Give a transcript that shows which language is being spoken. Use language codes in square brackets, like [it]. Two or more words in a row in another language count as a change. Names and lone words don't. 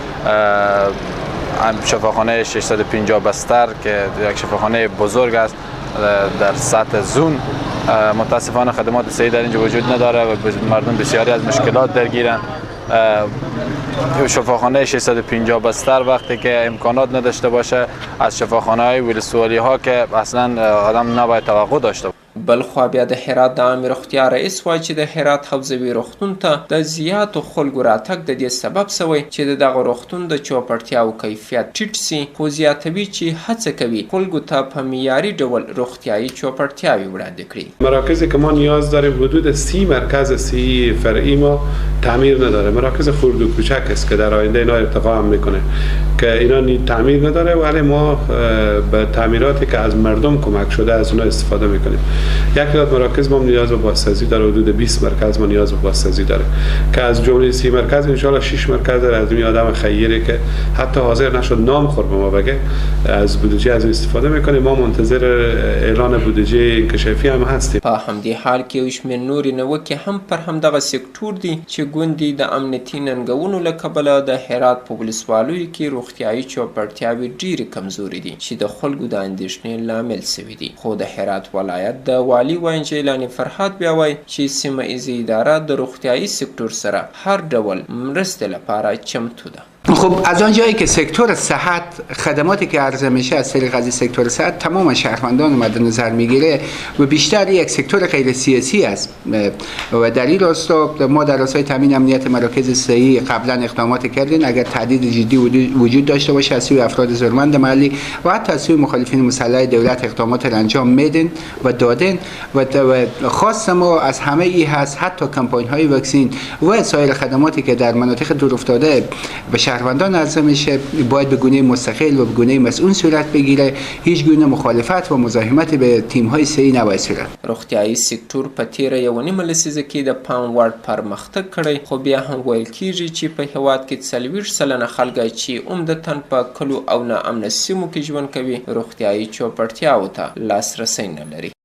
[fa] شفاخانه 650 بستر که یک شفاخانه بزرگ است در سطح زون، متاسفانه خدمات صحی در اینجا وجود نداره و مردم بسیاری از مشکلات درگیرند. شفاخانه 650 بستر وقتی که امکانات نداشته باشه، از شفاخانه های ولسوالی ها که اصلا آدم نباید توقع داشته باشه. [ps] بلخوا بیا د هرات د عامې روغتیا رئیس وایي چې د هرات حوزوي روغتون ته د زیاتو خلکو راتګ د دې سبب سوی چې د دغه روغتون د چوپړتیاو کیفیت ټیټ سي، خو زیاتوي چې هڅه کوي خلکو ته په معیاري ډول روغتیایي چوپړتیاوې وړاندې کړي. [fa] مراکزی که ما نیاز داریم حدود 30 مرکز صحی فرعی ما تعمیر نداره. مراکز خرد و کوچک است که در آینده اینا ارتقا هم میکنه که اینا تعمیر نداره، ولی ما به تعمیراتی که از مردم کمک شده از اونها استفاده میکنیم. یک تعداد مراکز ما نیاز به بازسازی داره، حدود 20 مرکز ما نیاز به بازسازی داره که از جمله 30 مرکز [ar] ان شاء الله [fa] 6 مرکز داره. از این آدم خیری که حتی حاضر نشد نام خور به ما بگه از بودجه از استفاده میکنیم. ما منتظر اعلان بودجه انکشافی هم هستیم. [ps] په همدې حال کې یو شمېر نورې نیوکې هم پر همدغه سکتور دي چې ګوندې د امنیتي ننګونو له کبله د هرات په ولسوالیو کې روغتیایي چوپړتیاوې ډېرې کمزورې دي چې د خلکو د اندېښنې لامل سوي دي. خو د هرات ولایت د والی وین جیلانی فرهاد بیا وایي چې سیمه ایزه اداره د روغتیایي سکتور سره هر ډول مرستې لپاره چمتو ده. [fa] خب از آنجایی که سکتور صحت خدماتی که عرضه میشه از طریق از سکتور صحت تمام شهروندان مد نظر میگیره و بیشتر یک سکتور غیر سیاسی است و در این راستا ما در راستای تامین امنیت مراکز صحی قبلا اقدامات کردیم. اگر تهدید جدی وجود داشته باشه از سوی افراد ضرورمند محلی و حتی از سوی مخالفین مسلح دولت اقدامات را انجام میدن و دادن و خاص ما از همه ای هست حتی کمپاین های واکسین و سایر خدماتی که در مناطق دورافتاده به شهروندان عرضه میشه باید به گونه مستقل و به گونه مسئول صورت بگیره. هیچ گونه مخالفت و مزاحمت به تیم های صحی نباید صورت. [ps] روغتیایي سکتور په تیره یوه نیمه لسیزه کې د پام وړ پرمختګ کړی، خو بیا هم ویل کیږي چې په هیواد کې 40 سلنه خلک چې عمدتاً په کلو او ناامنه سیمو کې ژوند کوي روغتیایي چوپړتیاو ته لاسرسی نه لري.